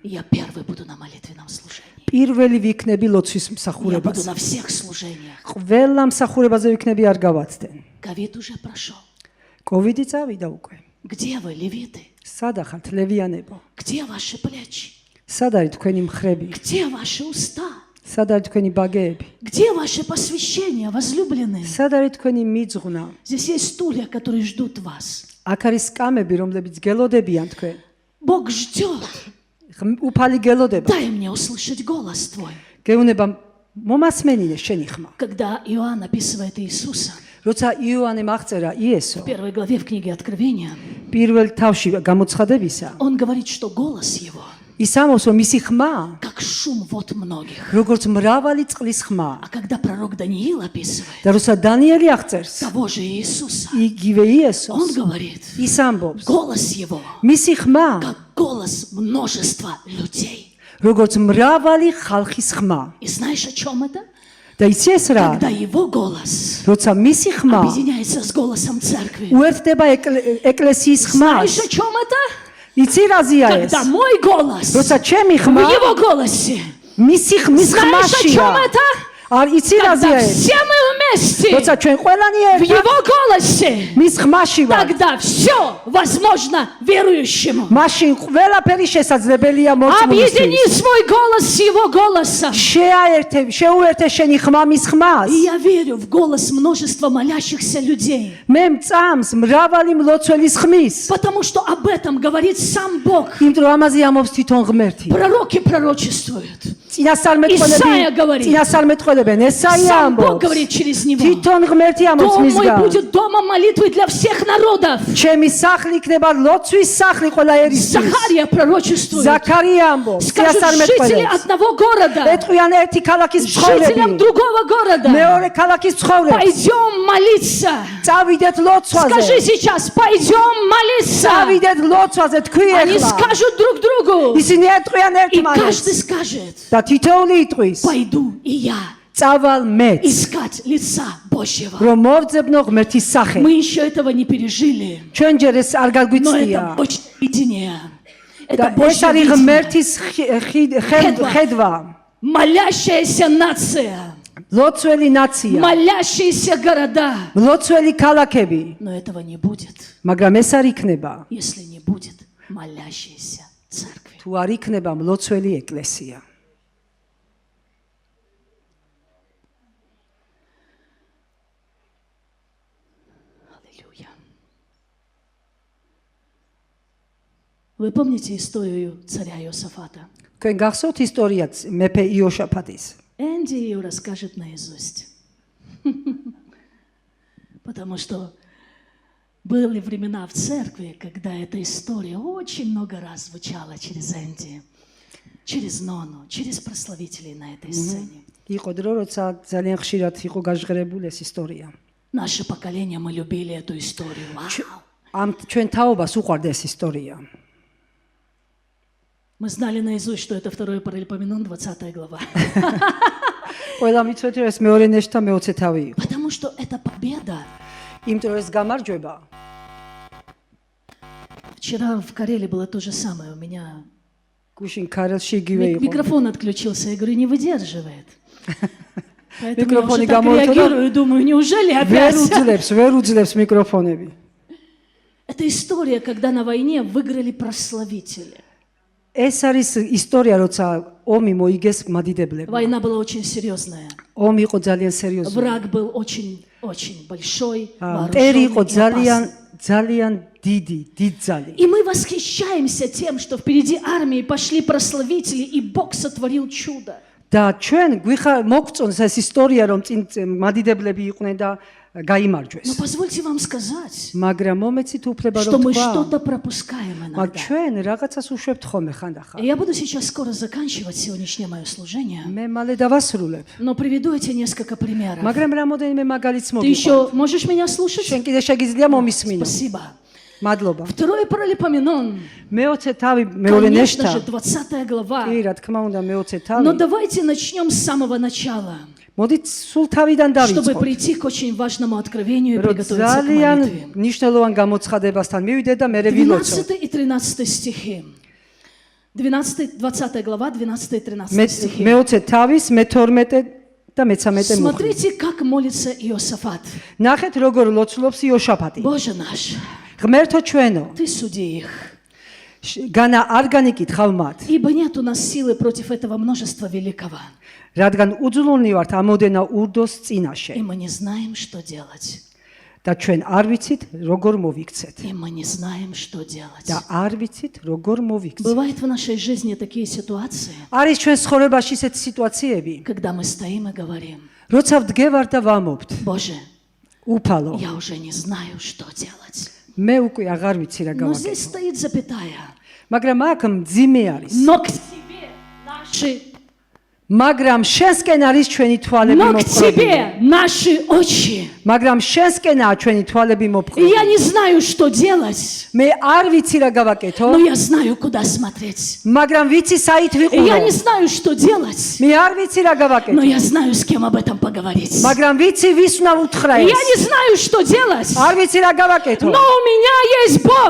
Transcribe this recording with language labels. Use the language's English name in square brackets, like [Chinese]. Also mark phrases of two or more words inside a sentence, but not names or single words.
[Russian] Я первый буду на молитвенном служении. [Georgian] პირველი ვიქნები ლოცვის [Russian] Я буду [Georgian] მსახურებას [Russian] на всех служениях. [Georgian] ყველა მსახურებაზე ვიქნები არ გავაცდენ [Russian] Ковид уже прошел. [Georgian] კოვიდი წავიდა უკვე [Russian] Где вы, левиты? [Georgian] სადა ხართ ლევიანებო [Russian] Где ваши плечи? [Georgian] სად არის თქვენი მხრები [Russian] Где ваши уста? [Georgian] სად არის თქვენი ბაგეები [Russian] Где ваше посвящение, возлюбленные? [Georgian] სად არის თქვენი მიძღვნა [Russian] Здесь есть стулья, которые ждут вас. [Georgian] აქ არის სკამები რომლებიც გელოდებიან თქვენ [Russian] Бог ждет. [Georgian] უფალი გელოდება [Russian] Дай мне услышать голос твой. [Georgian] გეუნება მომასმენინე შენი ხმა [Russian] Когда Иоанн описывает Иисуса, [Georgian] როცა იოანემ აღწერა იესო [Russian] в первой главе в книге Откровения, [Georgian] პირველ თავში გამოცხადებისა [Russian] он говорит, что голос его [Georgian] ის ამბობს რომ მისი ხმა [Russian] как шум вод многих. [Georgian] როგორც მრავალი წყლის ხმა [Russian] А когда пророк Даниил описывает [Georgian] და როცა დანიელი აღწერს [Russian] того же Иисуса, [Georgian] იგივე [Russian] он [Georgian] იესოს [Russian] говорит, [Georgian] ის ამბობს [Russian] голос его [Georgian] მისი ხმა [Russian] как голос множества людей. [Georgian] როგორც მრავალი ხალხის ხმა [Russian] И знаешь, о чем это? [Georgian] და იცი ეს რა [Russian] Когда его голос [Georgian] როცა მისი ხმა [Russian] объединяется с голосом церкви. [Georgian] უერთდება ეკლესიის ხმას [Russian] Знаешь, о чем это? [Georgian] იცი რაზია ეს [Russian] Когда мой голос [Georgian] როცა ჩემი [Russian] в [Georgian] ხმა [Russian] его голосе. [Georgian] მის [Russian] Знаешь, о [Georgian] ხმაშია [Russian] чем это? [Georgian] არ იცი [Russian] Когда [Georgian] რაზია ეს [Russian] все мы вместе [Georgian] როცა ჩვენ ყველანი [Russian] в [Georgian] ერთად [Russian] его голосе, [Georgian] მის ხმაში ვარ [Russian] тогда все возможно верующему. [Georgian] მაშინ ყველაფერი შესაძლებელია მოწმულისთვის [Russian] Объедини свой голос с его голосом. [Georgian] შეუერთე შენი ხმა მის ხმას [Russian] И я верю в голос множества молящихся людей. [Georgian] მე მწამს მრავალი მლოცველის ხმის [Russian] Потому что об этом говорит сам Бог. [Georgian] იმიტომ რომ ამაზე ამობს თვითონ ღმერთი [Russian] Пророки пророчествуют. [Georgian] წინასწარმეტყველები [Russian] говорит. [Georgian] წინასწარმეტყველებენ ესაია [Russian] Сам Бог [Georgian] ამბობს [Russian] говорит через него. [Georgian] თვითონ ღმერთი ამბობს [Russian] Дом мой [Georgian] მისგან [Russian] будет домом молитвы для всех народов. [Georgian] ჩემი სახლი იქნება ლოცვის სახლი ყველა ერისთვის [Russian] Захария пророчествует. [Georgian] ზაქარია ამბობს [Russian] Скажут жители [Georgian] წინასწარმეტყველებს [Russian] одного города, [Georgian] ეტყვიან ერთი ქალაქის [Russian] жителям [Georgian] ცხოვრები [Russian] другого города. [Georgian] მეორე ქალაქის ცხოვრებს [Russian] Пойдем молиться. [Georgian] წავიდეთ ლოცვაზე [Russian] Скажи сейчас, пойдем молиться. [Georgian] წავიდეთ ლოცვაზე თქვი [Russian] Они [Georgian] ახლა [Russian] скажут друг другу. [Georgian] ისინი ეტყვიან [Russian] И [Georgian] ერთმანეთს [Russian] каждый скажет, [Georgian] და თითოეული იტყვის [Russian] пойду и я [Georgian] წავალ მეც [Russian] искать лица Божьего. [Georgian] რომ მოვძებნო ღმერთის სახე [Russian] Мы еще этого не пережили, [Georgian] ჩვენ ჯერ ეს არ [Russian] но [Georgian] გაგვიცია [Russian] это Божье видение. [Georgian] და [Russian] Это [Georgian] ეს [Russian] Божье [Georgian] არის [Russian] видение. [Georgian] ღმერთის ხედვა [Russian] Молящаяся нация, [Georgian] ლოცველი ნაცია [Russian] молящиеся города. [Georgian] ლოცველი ქალაქები [Russian] Но этого не будет, [Georgian] მაგრამ ეს არ იქნება [Russian] если не будет молящейся церкви. [Georgian] თუ არ იქნება მლოცველი ეკლესია [Russian] Аллилуйя. Вы помните историю царя Иосафата? [Georgian] თქვენ გახსოვთ ისტორიაც მეფე იოშაფატის [Russian] Энди ее расскажет наизусть. Потому что были времена в церкви, когда эта история очень много раз звучала через Энди, через Нону, через прославителей на этой сцене. [Georgian] იყო დრო როცა ძალიან ხშირად იყო გაჟღერებული ეს ისტორია [Russian] Наше поколение, мы любили эту историю. Вау! [Georgian] ამ ჩვენ თაობას უყვარდა ეს ისტორია [Russian] Мы знали наизусть, что это 2 Паралипоменон, 20 глава. [Georgian] ყველა მიცეთ რომ ეს მეორე ნეშთა მე-20 თავი იყო [Russian] Потому что это победа. [Georgian] იმიტომ რომ ეს გამარჯვება [Russian] Вчера в Карелии было то же самое. У меня [Georgian] გუშინ ქარელში იგივე იყო [Russian] микрофон отключился. Я говорю, не выдерживает. Поэтому я Микрофоны уже так гамма, реагирую, думаю, неужели [Georgian] ვერ [Russian] опять? [Georgian] უძლებს მიკროფონები [Russian] Это история, когда на войне выиграли прославители. [Georgian] ეს არის ისტორია როცა ომი მოიგეს მადიდებლებმა [Russian] Война была очень серьезная. [Georgian] ომი იყო ძალიან სერიოზული [Russian] Враг был очень большой, [Georgian] მტერი იყო [Russian] вооруженный и опасный. [Georgian] ძალიან დიდი დიდძალი [Russian] И мы восхищаемся тем, что впереди армии пошли прославители, и Бог сотворил чудо. [Georgian] და ჩვენ მოგწონს ეს ისტორია რომ წინ მადიდებლები იყვნენ და [Russian] Но [Georgian] გაიმარჯვეს. [Russian] позвольте вам сказать, [Georgian] მაგრამ მომეცით უფლება [Russian] что [Georgian] რომ [Russian] мы [Georgian] თქვა, [Russian] что-то пропускаем [Georgian] მაგრამ [Russian] иногда. [Georgian] ჩვენ რაღაცას უშვებთ ხოლმე ხანდახან. [Russian] Я буду сейчас скоро заканчивать сегодняшнее мое служение, [Georgian] მე მალე დავასრულებ. [Russian] но приведу эти несколько примеров. [Georgian] მაგრამ რამოდენიმე მაგალითს [Russian] Ты [Georgian] მოგიყვანთ. [Russian] еще можешь меня слушать? [Georgian] შენ კიდე შეგიძლია მომისმინო. [Russian] Спасибо. [Georgian] მადლობა. [Russian] Второй Паралипоменон, [Georgian] მეოცე თავი მეორე [Russian] конечно [Georgian] ნეშტა. [Russian] же, 20 глава. [Georgian] კი, რა თქმა უნდა, მეოცე [Russian] Но [Georgian] თავი. [Russian] давайте начнем с самого начала, [Georgian] მოდით სულ თავიდან [Russian] чтобы [Georgian] დავიწყოთ. [Russian] прийти к очень важному откровению и [Georgian] რომ [Russian] приготовиться к [Georgian] ძალიან [Russian] молитве. [Georgian] მნიშვნელოვან გამოცხადებასთან მივიდე და მე ვილოცო. [Russian] 12 и 13 стихи. 20 глава, 12 и 13 стихи. [Georgian] მეოცე თავის მე-12 და მე-13 მუხლი. [Russian] Смотрите, как молится Иосафат. [Georgian] ნახეთ როგორ ლოცულობს იოშაფატი. [Russian] Боже наш, [Georgian] ღმერთო ჩვენო, [Russian] Ты суди их. [Georgian] განა არ განიკითხავ მათ, [Russian] Ибо нет у нас силы против этого множества великого. [Georgian] რადგან უძლოვნი ვართ ამოდენა ურდოს [Russian] И [Georgian] წინაშე [Russian] мы не знаем, что делать. [Georgian] და ჩვენ არ ვიცით როგორ მოვიქცეთ [Russian] И мы не знаем, что делать. [Georgian] და არ ვიცით როგორ მოვიქცეთ. [Russian] Бывают в нашей жизни такие ситуации, [Georgian] არის ჩვენ ცხოვრებაში ისეთი სიტუაციები, [Russian] когда мы стоим и говорим: [Georgian] როცა ვდგევარ და ვამობთ, [Russian] Боже, [Georgian] უფალო, [Russian] я уже не знаю, что делать. [Georgian] მე უკვე აღარ ვიცი რა [Russian] Но здесь [Georgian] გავაკეთო. [Russian] стоит запятая. [Georgian] მაგრამ აქ მძიმე არის. [Russian] Но к тебе наши, [Georgian] მაგრამ შენსკენ არის ჩვენი თვალები [Russian] но к [Georgian] მოფხრობილი. [Russian] тебе наши очи. [Georgian] მაგრამ შენსკენაა ჩვენი თვალები [Russian] И [Georgian] მოფხრობილი. [Russian] я не знаю, что делать, [Georgian] მე არ ვიცი რა გავაკეთო, [Russian] но я знаю, куда смотреть. [Georgian] მაგრამ ვიცი საით [Russian] И я не [Georgian] ვიყურო. [Russian] знаю, что делать, [Georgian] მე არ ვიცი რა [Russian] но [Georgian] გავაკეთო, [Russian] я знаю, с кем об этом поговорить. [Georgian] მაგრამ ვიცი ვის უნდა უთხრა [Russian] И я [Georgian] ეს. [Russian] не знаю, что делать, [Georgian] არ ვიცი რა გავაკეთო, [Russian] но у меня есть Бог.